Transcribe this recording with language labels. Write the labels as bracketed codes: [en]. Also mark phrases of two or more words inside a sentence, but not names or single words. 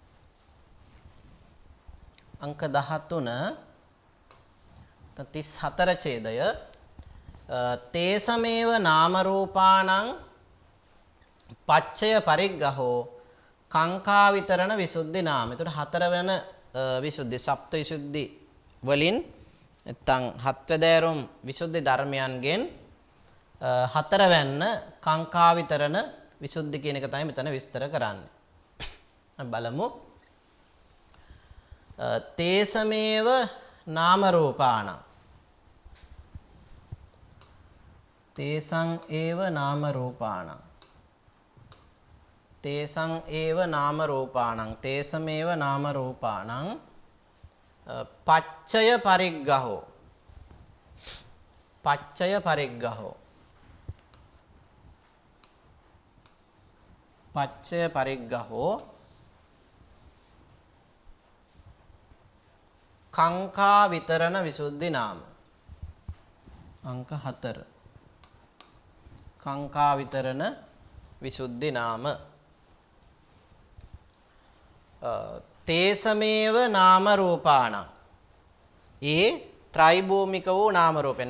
[si] අංක 13 34 ඡේදය [pi] තේසමේව නාම රූපාණං පච්චය පරිග්ගහෝ කාංකා විතරණ විසුද්ධි නාම. [si] එතකොට හතරවන විසුද්ධි සප්ත විසුද්ධි වලින් නැත්නම් හත්වැදෑරුම් විසුද්ධි ධර්මයන්ගෙන් හතරවැන්න [pi] කාංකා විතරණ විසුද්ධි [si] කියන එක තමයි මෙතන විස්තර කරන්නේ. බලමු. [pi] තේසමේව නාම රූපාණං තේසං ඒව නාම රූපාණං තේසං ඒව නාම රූපාණං තේසමේව නාම රූපාණං පච්චය පරිග්ගහෝ පච්චය පරිග්ගහෝ පච්චය පරිග්ගහෝ කාංකා විතරණ විසුද්ධි නාම. අංක 4 කාංකා විතරණ විසුද්ධි නාම. තේසමේව නාම රූපාණං [si] ඒ ත්‍රිභූමික වූ නාම රූපයන්.